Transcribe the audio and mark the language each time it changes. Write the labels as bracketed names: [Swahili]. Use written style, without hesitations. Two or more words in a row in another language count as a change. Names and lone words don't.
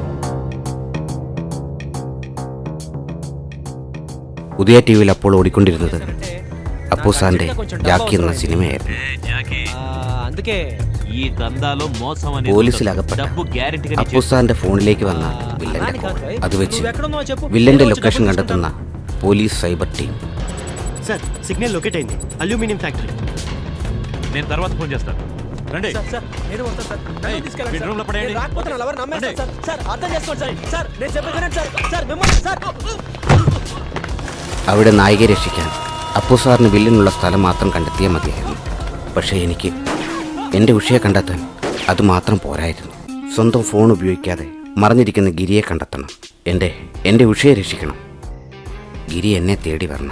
[Malayalam] ഉദയ ടി വിയിൽ അപ്പോൾ ഓടിക്കൊണ്ടിരുന്നത് അപ്പു സാറിന്റെ ജാക്കി എന്ന സിനിമയായിരുന്നു. പോലീസിൽ അകപ്പെട്ട അപ്പു സാറിന്റെ ഫോണിലേക്ക് വന്ന വില്ലന്റെ കോൾ. അത് വെച്ച് വില്ലന്റെ ലൊക്കേഷൻ കണ്ടെത്തുന്ന [English] police cyber team. [Telugu] సార్ [English] signal locate [Telugu] అయింది, [English] aluminium factory. [Telugu] నేను తర్వాత ఫోన్ చేస్తాను. రండి సార్. నేను వస్తాను సార్. నన్ను తీసుకెళ్ళండి సార్. రూమ్లో పడేయండి. రాకపోతే ఎవరు నమ్మేస్తారు సార్. సార్ అర్థం చేసుకోండి సార్. సార్ నేను చెప్పేది సార్. సార్ మిమ్మల్ని సార్. [Malayalam] അവിടെ നായികയെ രക്ഷിക്കാൻ അപ്പു സാറിന് വില്ലിനുള്ള സ്ഥലം മാത്രം കണ്ടെത്തിയാൽ മതിയായിരുന്നു. പക്ഷേ എനിക്ക് എൻ്റെ ഉഷയെ കണ്ടെത്താൻ അതുമാത്രം പോരായിരുന്നു. സ്വന്തം ഫോൺ ഉപയോഗിക്കാതെ മറഞ്ഞിരിക്കുന്ന ഗിരിയെ കണ്ടെത്തണം. എൻ്റെ ഉഷയെ രക്ഷിക്കണം. ഗിരി എന്നെ തേടി വരണം.